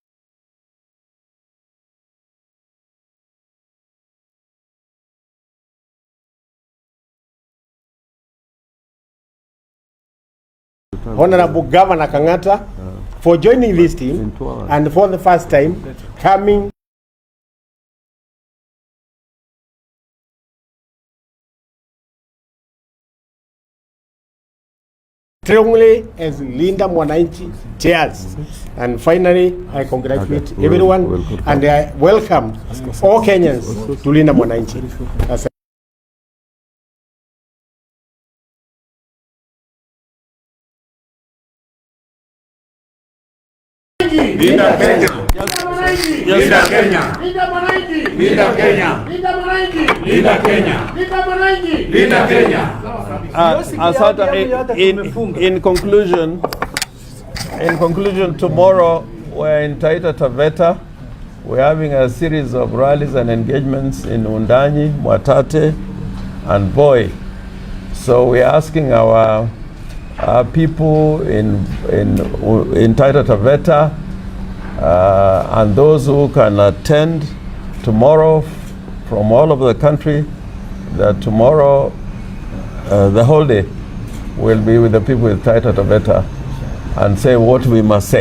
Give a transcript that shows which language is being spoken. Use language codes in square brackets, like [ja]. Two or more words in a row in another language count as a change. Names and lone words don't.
[en] Honorable Governor Kangata for joining this team and for the first time coming strongly as Linda Mwananchi chairs. And finally, I congratulate everyone and I welcome all Kenyans to Linda Mwananchi. [sw] Linda Kenya. Linda Kenya. Linda Mwananchi. Linda Kenya. Linda Mwananchi. Linda Kenya. Linda Mwananchi. Linda Kenya. [en] In conclusion, tomorrow we're in Taita Taveta. We're having a series of rallies and engagements in Undanyi, Mwatate, and Boy. So we're asking our people in Taita Taveta and those who can attend tomorrow from all over the country, that tomorrow the whole day will be with the people with Taita Taveta and say what we must say.